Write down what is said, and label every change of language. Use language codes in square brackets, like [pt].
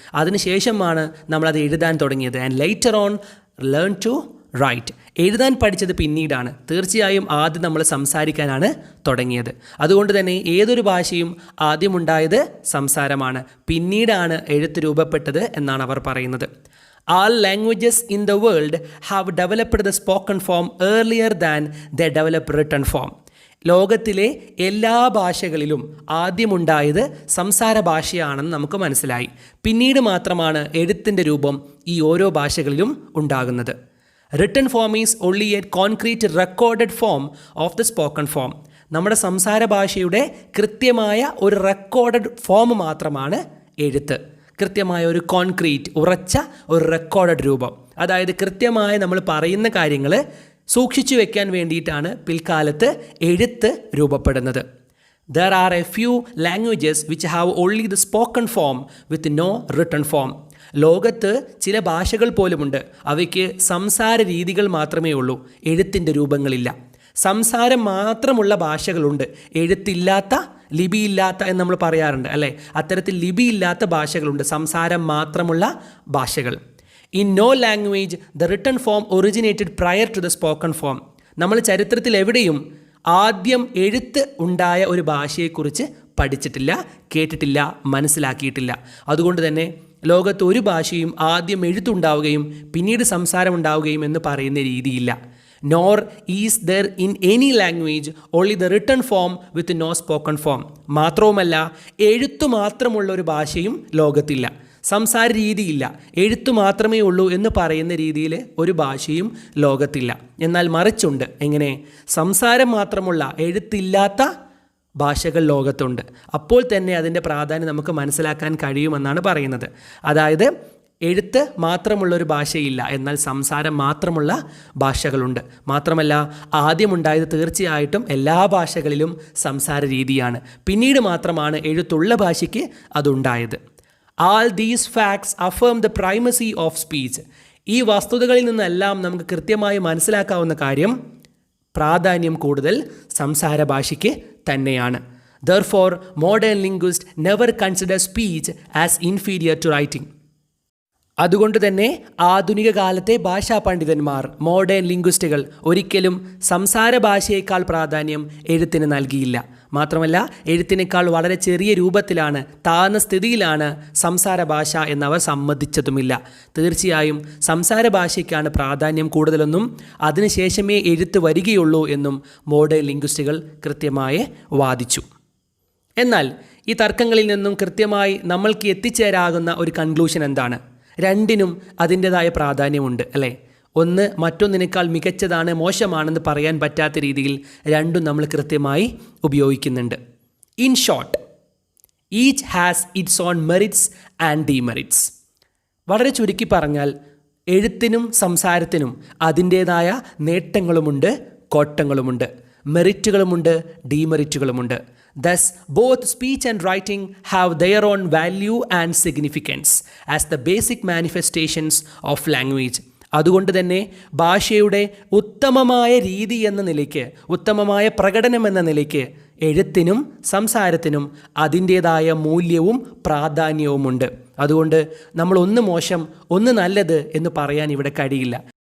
[ml] അതിനുശേഷമാണ് നമ്മളത് എഴുതാൻ തുടങ്ങിയത്. [en] And later on learn to write. [ml] എഴുതാൻ പഠിച്ചത് പിന്നീടാണ്. തീർച്ചയായും ആദ്യം നമ്മൾ സംസാരിക്കാനാണ് തുടങ്ങിയത്. അതുകൊണ്ട് തന്നെ ഏതൊരു ഭാഷയും ആദ്യമുണ്ടായത് സംസാരമാണ്, പിന്നീടാണ് എഴുത്ത് രൂപപ്പെട്ടത് എന്നാണ് അവർ പറയുന്നത്. [en] All languages in the world have developed the spoken form earlier than they developed written form. [ml] ലോകത്തിലെ എല്ലാ ഭാഷകളിലും ആദ്യമുണ്ടായത് സംസാര ഭാഷയാണെന്ന് നമുക്ക് മനസ്സിലായി. പിന്നീട് മാത്രമാണ് എഴുത്തിൻ്റെ രൂപം ഈ ഓരോ ഭാഷകളിലും ഉണ്ടാകുന്നത്. [en] Written form is only a concrete recorded form of the spoken form. [ml] നമ്മുടെ സംസാര ഭാഷയുടെ കൃത്യമായ ഒരു റെക്കോർഡഡ് ഫോം മാത്രമാണ് എഴുത്ത്. കൃത്യമായ ഒരു കോൺക്രീറ്റ്, ഉറച്ച ഒരു റെക്കോർഡഡ് രൂപം. അതായത് കൃത്യമായി നമ്മൾ പറയുന്ന കാര്യങ്ങൾ സൂക്ഷിച്ചു വെക്കാൻ വേണ്ടിയിട്ടാണ് പിൽക്കാലത്ത് എഴുത്ത് രൂപപ്പെടുന്നത്. [en] There are a few languages which have only the spoken form with no written form. [ml] ലോകത്ത് ചില ഭാഷകൾ പോലുമുണ്ട്, അവയ്ക്ക് സംസാര രീതികൾ മാത്രമേ ഉള്ളൂ, എഴുത്തിൻ്റെ രൂപങ്ങളില്ല. സംസാരം മാത്രമുള്ള ഭാഷകളുണ്ട്, എഴുത്തില്ലാത്ത, ലിപിയില്ലാത്ത എന്ന് നമ്മൾ പറയാറുണ്ട് അല്ലേ. അത്തരത്തിൽ ലിപിയില്ലാത്ത ഭാഷകളുണ്ട്, സംസാരം മാത്രമുള്ള ഭാഷകൾ. [en] In no language the written form originated prior to the spoken form. [ml] നമ്മൾ ചരിത്രത്തിൽ എവിടെയും ആദ്യം എഴുത്ത് ഉണ്ടായ ഒരു ഭാഷയെക്കുറിച്ച് പഠിച്ചിട്ടില്ല, കേട്ടിട്ടില്ല, മനസ്സിലാക്കിയിട്ടില്ല. അതുകൊണ്ട് തന്നെ ലോകത്ത് ഒരു ഭാഷയും ആദ്യം എഴുത്തുണ്ടാവുകയും പിന്നീട് സംസാരമുണ്ടാവുകയും എന്ന് പറയുന്ന രീതിയില്ല. [en] Nor is there in any language only the written form with no spoken form. [ml] മാത്രവുമല്ല എഴുത്തു മാത്രമുള്ള ഒരു ഭാഷയും ലോകത്തില്ല, സംസാര രീതിയില്ല, എഴുത്തു മാത്രമേ ഉള്ളൂ എന്ന് പറയുന്ന രീതിയിൽ ഒരു ഭാഷയും ലോകത്തില്ല. എന്നാൽ മറിച്ചുണ്ട്. എങ്ങനെ? സംസാരം മാത്രമുള്ള, എഴുത്തില്ലാത്ത ഭാഷകൾ ലോകത്തുണ്ട്. അപ്പോൾ തന്നെ അതിൻ്റെ പ്രാധാന്യം നമുക്ക് മനസ്സിലാക്കാൻ കഴിയുമെന്നാണ് പറയുന്നത്. അതായത് എഴുത്ത് മാത്രമുള്ളൊരു ഭാഷയില്ല, എന്നാൽ സംസാരം മാത്രമുള്ള ഭാഷകളുണ്ട്. മാത്രമല്ല ആദ്യമുണ്ടായത് തീർച്ചയായിട്ടും എല്ലാ ഭാഷകളിലും സംസാര രീതിയാണ്, പിന്നീട് മാത്രമാണ് എഴുത്തുള്ള ഭാഷയ്ക്ക് അതുണ്ടായത്. [en] All these facts affirm the primacy of speech. [ml] ഈ വസ്തുതകളിൽ നിന്നെല്ലാം നമുക്ക് കൃത്യമായി മനസ്സിലാക്കാവുന്ന കാര്യം പ്രാധാന്യം കൂടുതൽ സംസാര ഭാഷയ്ക്ക് തന്നെയാണ്. [en] Therefore, modern linguists never consider speech as inferior to writing. [ml] അതുകൊണ്ട് തന്നെ ആധുനിക കാലത്തെ ഭാഷാ പണ്ഡിതന്മാർ, മോഡേൺ ലിംഗ്വിസ്റ്റുകൾ ഒരിക്കലും സംസാര ഭാഷയേക്കാൾ പ്രാധാന്യം എഴുത്തിന് നൽകിയില്ല. മാത്രമല്ല എഴുത്തിനേക്കാൾ വളരെ ചെറിയ രൂപത്തിലാണ്, താഴ്ന്ന സ്ഥിതിയിലാണ് സംസാര ഭാഷ എന്നവർ സമ്മതിച്ചതുമില്ല. തീർച്ചയായും സംസാര ഭാഷയ്ക്കാണ് പ്രാധാന്യം കൂടുതലെന്നും അതിനുശേഷമേ എഴുത്ത് വരികയുള്ളൂ എന്നും മോഡേൺ ലിംഗ്വിസ്റ്റുകൾ കൃത്യമായി വാദിച്ചു. എന്നാൽ ഈ തർക്കങ്ങളിൽ നിന്നും കൃത്യമായി നമ്മൾക്ക് എത്തിച്ചേരാകുന്ന ഒരു കൺക്ലൂഷൻ എന്താണ്? രണ്ടിനും അതിൻ്റെതായ പ്രാധാന്യമുണ്ട് അല്ലേ. ഒന്ന് മറ്റൊന്നിനേക്കാൾ മികച്ചതാണ്, മോശമാണെന്ന് പറയാൻ പറ്റാത്ത രീതിയിൽ രണ്ടും നമ്മൾ കൃത്യമായി ഉപയോഗിക്കുന്നുണ്ട്. [en] In short, each has its own merits and demerits. [ml] വളരെ ചുരുക്കി പറഞ്ഞാൽ എഴുത്തിനും സംസാരത്തിനും അതിൻ്റേതായ നേട്ടങ്ങളുമുണ്ട്, കോട്ടങ്ങളുമുണ്ട്, മെറിറ്റുകളുമുണ്ട്, ഡിമെറിറ്റുകളുമുണ്ട്. [en] Thus, both speech and writing have their own value and significance as the basic manifestations of language. [ml] അതുകൊണ്ട് തന്നെ ഭാഷയുടെ ഉത്തമമായ രീതി എന്ന നിലയ്ക്ക്, ഉത്തമമായ പ്രകടനം എന്ന നിലയ്ക്ക് എഴുത്തിനും സംസാരത്തിനും അതിൻ്റേതായ മൂല്യവും പ്രാധാന്യവുമുണ്ട്. അതുകൊണ്ട് നമ്മൾ ഒന്ന് മോശം ഒന്ന് നല്ലത് എന്ന് പറയാൻ ഇവിടെ കഴിയില്ല.